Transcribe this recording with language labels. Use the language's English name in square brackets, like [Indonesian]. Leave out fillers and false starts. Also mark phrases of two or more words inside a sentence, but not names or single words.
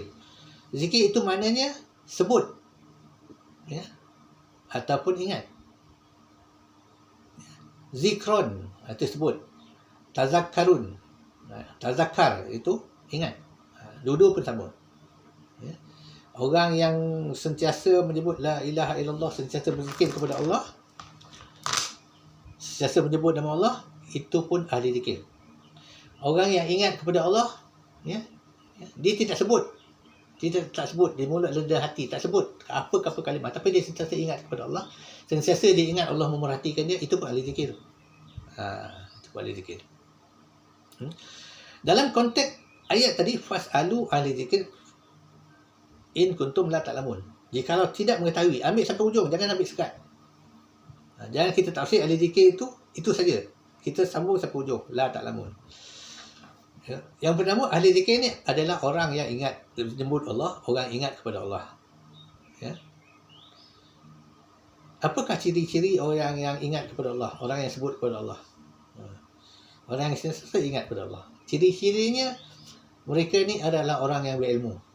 [Malay] Zikir itu maknanya sebut, ya, ataupun ingat. Zikron itu sebut. [Arabic] تذكرون، تذكر [Malay] itu ingat. Dua-dua pun sama. Ya. Orang yang sentiasa menyebut [Arabic] لا إله إلا الله, [Malay] sentiasa berzikir kepada Allah, sentiasa menyebut nama Allah, itu pun ahli zikir. Orang yang ingat kepada Allah, ya, dia tidak sebut. Dia tak sebut di mulut, lidah, hati, tak sebut apa-apa kalimah, tapi dia sentiasa ingat kepada Allah, sentiasa dia ingat Allah memerhatikan dia, itu pun ahli zikir. Itu pun ahli zikir. Dalam konteks ayat tadi, [Arabic] فاسألوا أهل الذكر إن كنتم لا تعلمون. [Malay] Jikalau tidak mengetahui, ambil sampai ujung, jangan ambil sekat. Jangan kita tafsir ahli zikir itu saja. Kita sambung sampai ujung, [Arabic] لا تعلمون. [Malay] Yang pertama, ahli zikir ni adalah orang yang ingat menyebut Allah, orang ingat kepada Allah. Ya. Apakah ciri-ciri orang yang ingat kepada Allah, orang yang sebut kepada Allah? Orang yang sentiasa ingat kepada Allah. Ciri-cirinya, mereka ni adalah orang yang berilmu.